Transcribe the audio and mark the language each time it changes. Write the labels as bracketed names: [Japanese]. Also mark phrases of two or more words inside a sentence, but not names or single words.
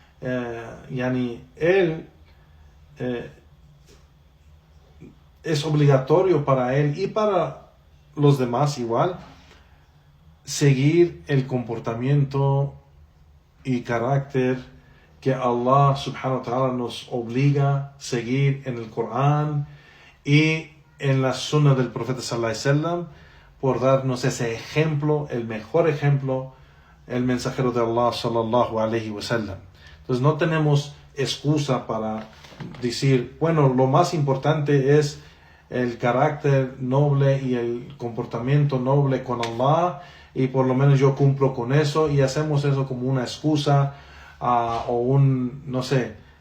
[Spanish] él es obligatorio para él y para los demás igual seguir el comportamiento y carácter que Allah [Arabic] سبحانه وتعالى [Spanish] nos obliga a seguir en el Corán y en la Sunna del Profeta [Arabic] صلى الله عليه وسلم, [Spanish] por darnos ese ejemplo, el mejor ejemplo, el mensajero de Allah [Arabic] صلى الله عليه وسلم. [Spanish] Entonces no tenemos excusa para decir, bueno, lo más importante es el carácter noble y el comportamiento noble con Allah, y por lo menos yo cumplo con eso, y hacemos eso como una excusa o un, no sé,